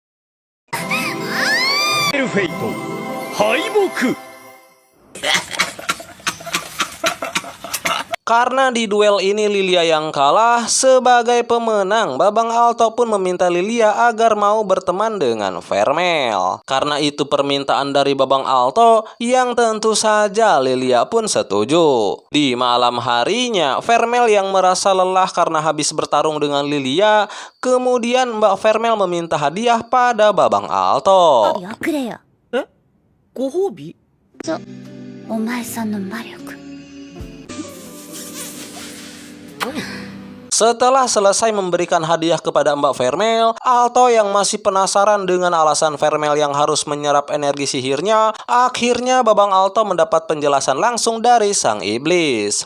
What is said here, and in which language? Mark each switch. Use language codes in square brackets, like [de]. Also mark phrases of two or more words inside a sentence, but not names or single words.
[id] Karena di duel ini Lilia yang kalah, sebagai pemenang Babang Alto pun meminta Lilia agar mau berteman dengan Vermel. Karena itu permintaan dari Babang Alto yang tentu saja Lilia pun setuju. Di malam harinya, Vermel yang merasa lelah karena habis bertarung dengan Lilia, kemudian Mbak Vermel meminta hadiah pada Babang Alto. [ja] よくれよ。ご褒美？お前さんの魔力。 [id] Setelah selesai memberikan hadiah kepada Mbak Vermel, Alto yang masih penasaran dengan alasan Vermel yang harus menyerap energi sihirnya, akhirnya Babang Alto mendapat penjelasan langsung dari sang iblis.